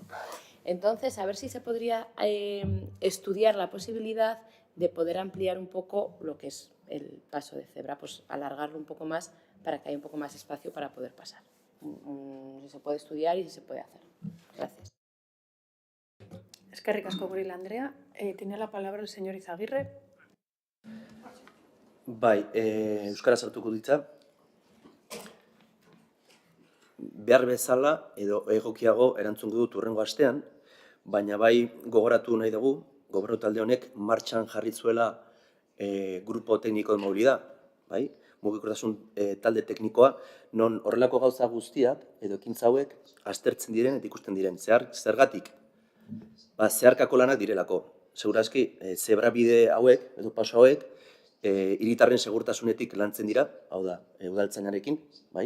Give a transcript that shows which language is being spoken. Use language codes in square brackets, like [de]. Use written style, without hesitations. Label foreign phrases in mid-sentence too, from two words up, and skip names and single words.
[es] Entonces, a ver si se podría estudiar la posibilidad de poder ampliar un poco lo que es el paso de cebra, pues alargarlo un poco más para que haya un poco más espacio para poder pasar. Si se puede estudiar y si se puede hacer. Gracias. [eu] Eskerrik asko, Gurila Andrea. [es] Tiene la palabra el señor Izaguirre. [eu] Bai, euskaraz hartuko ditza. Behar bezala edo egokiago erantzungo dut hurrengo astean, baina bai gogoratu nahi dugu, gobernu talde honek martxan jarri zuela [es] grupo técnico de movilidad, [eu] bai? Mugikortasun talde teknikoa, non horrelako gauza guztiak edo ekintza hauek aztertzen diren eta ikusten diren. Zergatik? Zeharkako lanak direlako. Segurazki, zebrabide hauek edo paso hauek hiritarren segurtasunetik lantzen dira, hau da, udaltzainarekin, bai?